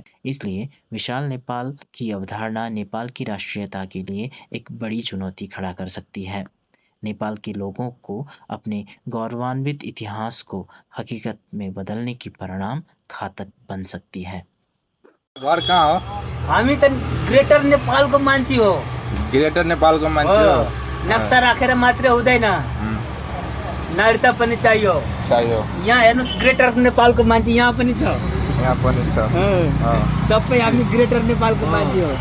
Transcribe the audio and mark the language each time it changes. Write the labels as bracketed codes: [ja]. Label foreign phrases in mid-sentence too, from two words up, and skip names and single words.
[hi] इसलिए विशाल नेपाल की अवधारणा नेपाल की राष्ट्रीयता के लिए एक बड़ी चुनौती खड़ा कर सकती है। नेपाल के लोगों को अपने गौरवान्वित इतिहास को हकीकत में बदलने की परिणाम घातक बन सकती है। [ne] घर कहाँ हो? हामी त ग्रेटर नेपालको मान्छे हो। ग्रेटर नेपालको मान्छे हो। नक्सा राखेर मात्रै हुँदैन, नागरिकता पनि चाहियो। यहाँ हेर्नुस्, ग्रेटर नेपालको मान्छे यहाँ पनि छ। सबै हामी ग्रेटर नेपालको मान्छे हो।